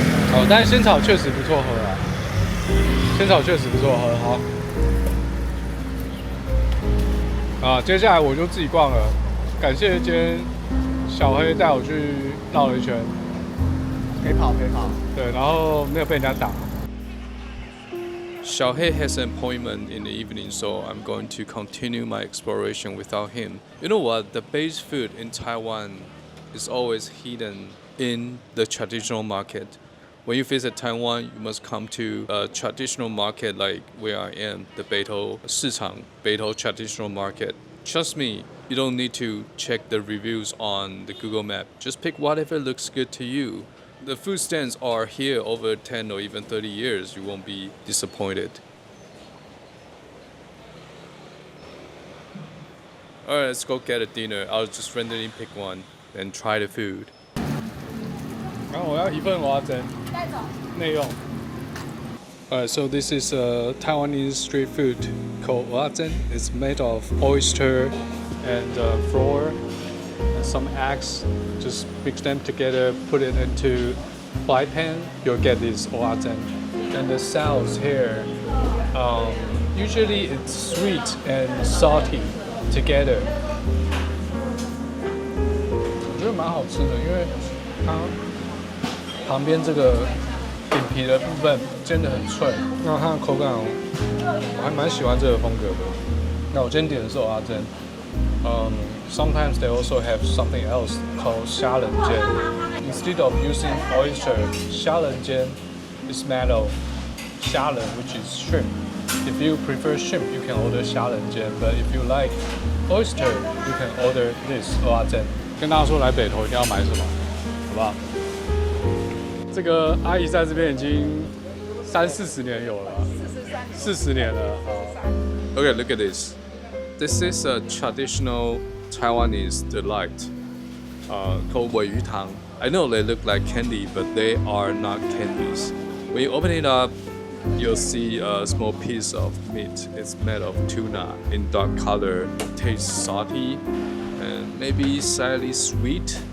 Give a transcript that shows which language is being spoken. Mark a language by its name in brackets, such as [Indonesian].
[Chinese] 哦，但是仙草确实不错喝啊，仙草确实不错喝。好，啊，接下来我就自己逛了，感谢今天小黑带我去绕了一圈。陪跑。对，然后没有被人家打。 [English] Xiaohei has an appointment in the evening, so I'm going to continue my exploration without him. You know what? The base food in Taiwan is always hidden in the traditional market. When you visit Taiwan, you must come to a traditional market like where I am, the Beidou Sichang, Beidou Traditional Market. Trust me, you don't need to check the reviews on the Google Map. Just pick whatever looks good to you. The food stands are here over 10 or even 30 years. You won't be disappointed. Alright, let's go get a dinner. I'll just randomly pick one and try the food. [Chinese] 然后我要一份蚵仔煎，内用。 [English] Alright, so this is a Taiwanese street food called 蚵仔煎. It's made of oyster and flour and some eggs. Just mix them together, put it into fry pan. You'll get this 蚵仔煎. And the sauce here, usually it's sweet and salty together. [Chinese] 我觉得蛮好吃的，因为它旁边这个饼皮的部分煎得很脆，那它的口感我还蛮喜欢这个风格的。那我今天点的是蚵仔煎。 [English] Sometimes they also have something else called 虾仁煎. Instead of using oyster, 虾仁煎 is made of 虾仁, which is shrimp. If you prefer shrimp, you can order 虾仁煎. But if you like oyster, you can order this 蚵仔煎. [Chinese] 跟大家说来北投一定要买什么，好不好？这个阿姨在这边已经30-40年有了，40年了。 [English] Okay, look at this. This is a traditional Taiwanese delight called 鮪鱼汤. I know they look like candy, but they are not candies. When you open it up, you'll see a small piece of meat. It's made of tuna in dark color. It tastes salty and maybe slightly sweet.